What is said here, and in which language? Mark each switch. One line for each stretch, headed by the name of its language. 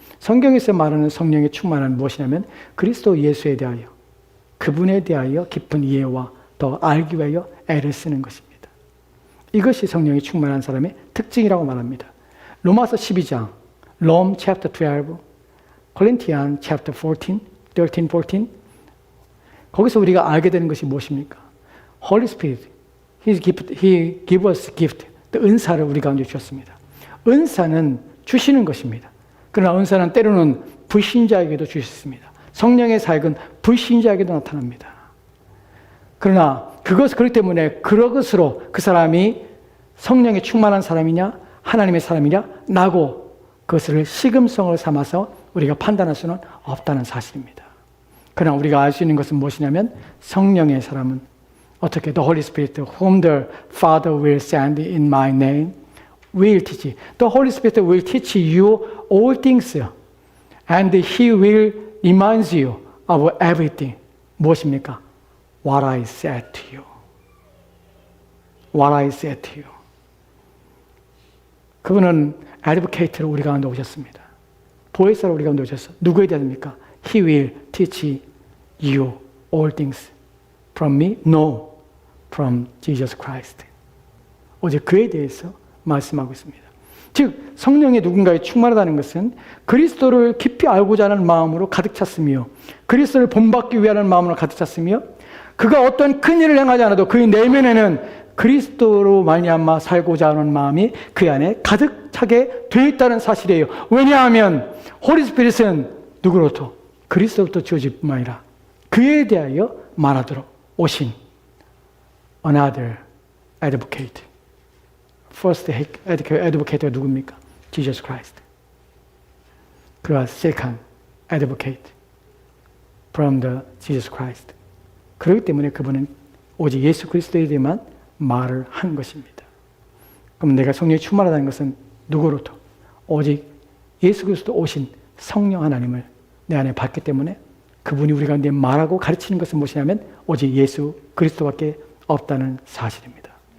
Korean: 성경에서 말하는 성령의 충만은 무엇이냐면 그리스도 예수에 대하여 그분에 대하여 깊은 이해와 더 알기 위하여 애를 쓰는 것입니다. 이것이 성령이 충만한 사람의 특징이라고 말합니다. 로마서 12장, Rome chapter 12, Corinthians chapter 14, 13, 14 거기서 우리가 알게 되는 것이 무엇입니까?
English: Holy Spirit, He give us gift,
Korean: 은사를 우리 가운데 주셨습니다. 은사는 주시는 것입니다. 그러나 은사는 때로는 불신자에게도 주셨습니다. 성령의 사역은 불신자에게도 나타납니다. 그러나 그렇기 때문에 그것으로 그 사람이 성령에 충만한 사람이냐 하나님의 사람이냐 라고 그것을 시금성을 삼아서 우리가 판단할 수는 없다는 사실입니다. 그러나 우리가 알 수 있는 것은 무엇이냐면 성령의 사람은 어떻게
English: The Holy Spirit whom the Father will send in my name will teach. The Holy Spirit will teach you all things And He will remind you of everything.
Korean: 무엇입니까?
English: What I said to you. What I said to you.
Korean: 그분은 advocate로 우리 가운데 오셨습니다. 보혜사로 우리 가운데 오셨어. 누구에 대합니까?
English: He will teach you all things from me? No, from Jesus Christ.
Korean: 오직 그에 대해서 말씀하고 있습니다. 즉 성령의 누군가에 충만하다는 것은 그리스도를 깊이 알고자 하는 마음으로 가득 찼으며 그리스도를 본받기 위하는 마음으로 가득 찼으며 그가 어떤 큰 일을 행하지 않아도 그의 내면에는 그리스도로 말미암아 살고자 하는 마음이 그 안에 가득 차게 되어 있다는 사실이에요. 왜냐하면 홀리 스피릿은 누구로부터? 그리스도부터 주어질 뿐만 아니라 그에 대하여 말하도록 오신
English: another advocate.
Korean: First advocate가 누굽니까?
English: Jesus Christ.
Korean: 그가
English: second advocate from the Jesus Christ.
Korean: 그렇기 때문에 그분은 오직 예수 그리스도에 대해만 말을 한 것입니다. 그럼 내가 성령이 충만하다는 것은 누구로부터? 오직 예수 그리스도 오신 성령 하나님을 내 안에 받기 때문에 그분이 우리 가운데 말하고 가르치는 것은 무엇이냐면 오직 예수 그리스도밖에 없다는 사실입니다.